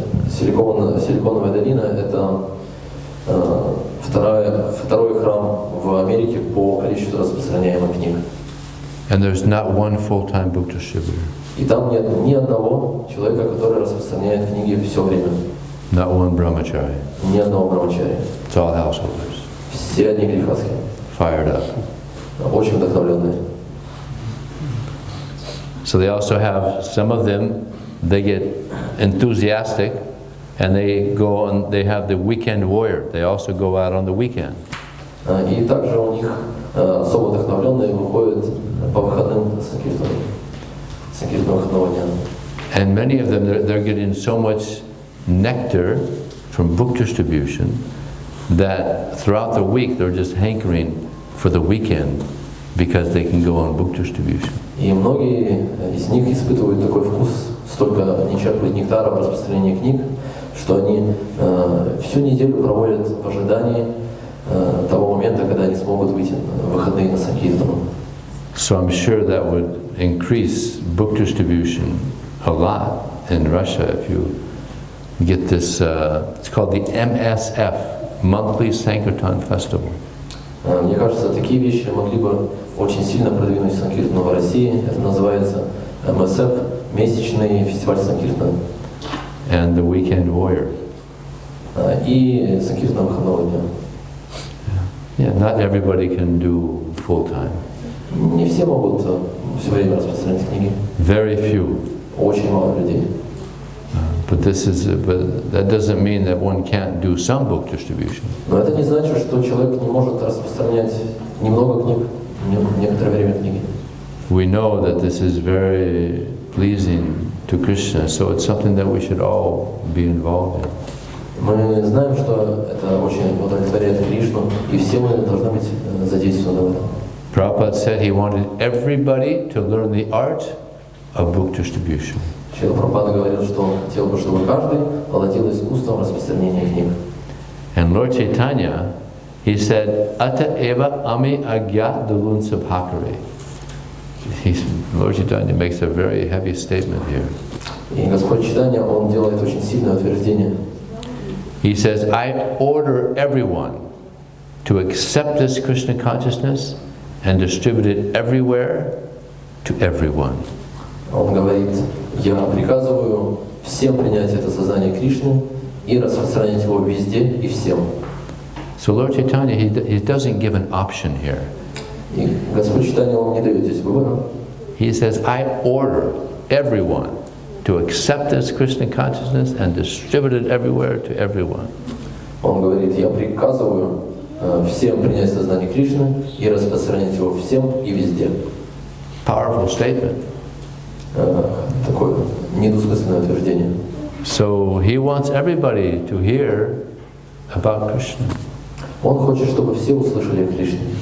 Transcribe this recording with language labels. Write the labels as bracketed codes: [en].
[ru] Силиконовая долина — это второй храм в Америке по количеству распространяемых книг. [en] And there's not one full-time book distributor. [ru] И там нет ни одного человека, который распространяет книги все время. [en] Not one brahmachari. [ru] Ни одного брамачари. [en] It's all householders. [ru] Все они грехастки. [en] Fired up. [ru] Очень вдохновленные. [en] So they also have, some of them, they get enthusiastic and they go on, they have the weekend warrior. They also go out on the weekend. [ru] И также у них особо вдохновленные выходят по выходным санкиртанам. Санкиртан выходного дня. [en] And many of them, they're getting so much nectar from book distribution that throughout the week they're just hankering for the weekend because they can go on book distribution. [ru] И многие из них испытывают такой вкус, столько они черпают нектара в распространении книг, что они всю неделю проводят в ожидании того момента, когда они смогут выйти в выходные на санкиртану. [en] So I'm sure that would increase book distribution a lot in Russia if you get this, it's called the MSF, Monthly Sankirtan Festival. [ru] Мне кажется, такие вещи могли бы очень сильно продвинуть санкиртану в России. Это называется МСФ, месячный фестиваль санкиртана. [en] And the Weekend Warrior. [ru] И санкиртана выходного дня. [en] Yeah, not everybody can do full time. [ru] Не все могут все время распространять книги. [en] Very few. [ru] Очень мало людей. [en] But that doesn't mean that one can't do some book distribution. [ru] Но это не значит, что человек не может распространять немного книг, некоторое время книги. [en] We know that this is very pleasing to Krishna, so it's something that we should all be involved in. [ru] Мы знаем, что это очень удовлетворяет Кришну, и все мы должны быть задействованы в этом. [en] Prabhupada said he wanted everybody to learn the art of book distribution. [ru] Шрила Прабхупада говорил, что он хотел бы, чтобы каждый владел искусством распространения книг. [en] And Lord Chaitanya, he said, [bn] Ata eva ami agya dulun sabhakare. [en] Lord Chaitanya makes a very heavy statement here. [ru] И Господь Чайтанья, он делает очень сильное утверждение. [en] He says, I order everyone to accept this Krishna consciousness and distribute it everywhere to everyone. [ru] Он говорит, я приказываю всем принять это сознание Кришны и распространять его везде и всем. [en] So Lord Chaitanya, he doesn't give an option here. [ru] И Господь Чайтанья, он не дает здесь выбора. [en] He says, I order everyone to accept this Krishna consciousness and distribute it everywhere to everyone. [ru] Он говорит, я приказываю всем принять сознание Кришны и распространять его всем и везде. [en] Powerful statement. [ru] Такое недвусмысленное утверждение. [en] So he wants everybody to hear about Krishna. [ru] Он хочет, чтобы все услышали о Кришне.